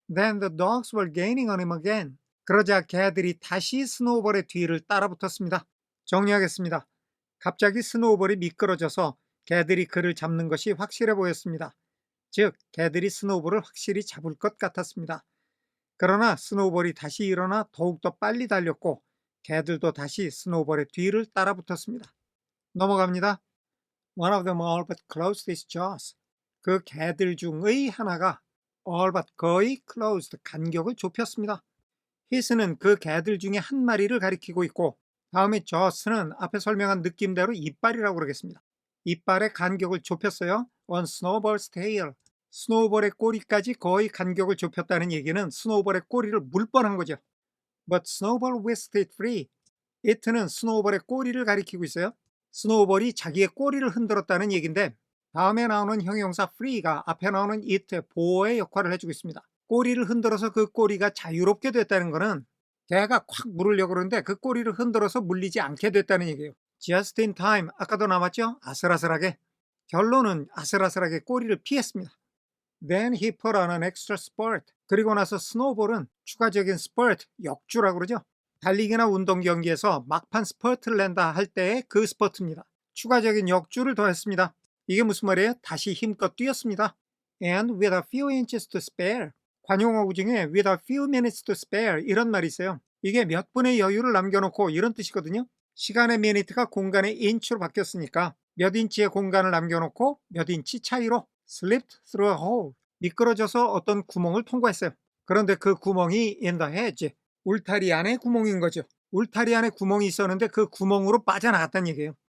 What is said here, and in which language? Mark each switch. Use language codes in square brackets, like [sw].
[en] Then the dogs were gaining on him again. [ko] 그러자 개들이 다시 스노우볼의 뒤를 따라붙었습니다. 정리하겠습니다. 갑자기 스노우볼이 미끄러져서 개들이 그를 잡는 것이 확실해 보였습니다. 즉 개들이 스노우볼을 확실히 잡을 것 같았습니다. 그러나 스노우볼이 다시 일어나 더욱더 빨리 달렸고 개들도 다시 스노우볼의 뒤를 따라붙었습니다. 넘어갑니다. [en] One of them all but closed his jaws. [ko] 그 개들 중의 하나가 all but 거의 closed, 간격을 좁혔습니다. his는 그 개들 중에 한 마리를 가리키고 있고 다음에 jaws는 앞에 설명한 느낌대로 이빨이라고 그러겠습니다. 이빨의 간격을 좁혔어요. [en] On snowball's tail. [ko] 스노우볼의 꼬리까지 거의 간격을 좁혔다는 얘기는 스노우볼의 꼬리를 물 뻔한 거죠. [en] But snowball whisked it free. [ko] it는 스노우볼의 꼬리를 가리키고 있어요. 스노우볼이 자기의 꼬리를 흔들었다는 얘기인데 다음에 나오는 형용사 free가 앞에 나오는 it의 보호의 역할을 해주고 있습니다. 꼬리를 흔들어서 그 꼬리가 자유롭게 됐다는 것은 개가 콱 물으려고 그러는데 그 꼬리를 흔들어서 물리지 않게 됐다는 얘기예요. [en] Just in time. [ko] 아까도 나왔죠? 아슬아슬하게. 결론은 아슬아슬하게 꼬리를 피했습니다. [en] Then he put on an extra spurt. [ko] 그리고 나서 스노우볼은 추가적인 spurt, 역주라고 그러죠. 달리기나 운동 경기에서 막판 스퍼트를 낸다 할 때의 그 스퍼트입니다. 추가적인 역주를 더했습니다. 이게 무슨 말이에요? 다시 힘껏 뛰었습니다. [en] And with a few inches to spare. [ko] 관용어구 중에 [en] with a few minutes to spare [ko] 이런 말이 있어요. 이게 몇 분의 여유를 남겨놓고 이런 뜻이거든요. 시간의 미니트가 공간의 인치로 바뀌었으니까 몇 인치의 공간을 남겨놓고 몇 인치 차이로 [en] slipped through a hole. [ko] 미끄러져서 어떤 구멍을 통과했어요. 그런데 그 구멍이 [en] in the hedge. [ko] 울타리 안에 구멍인 거죠. 울타리 안에 구멍이 있었는데 그 구멍으로 빠져나갔다는 얘기예요.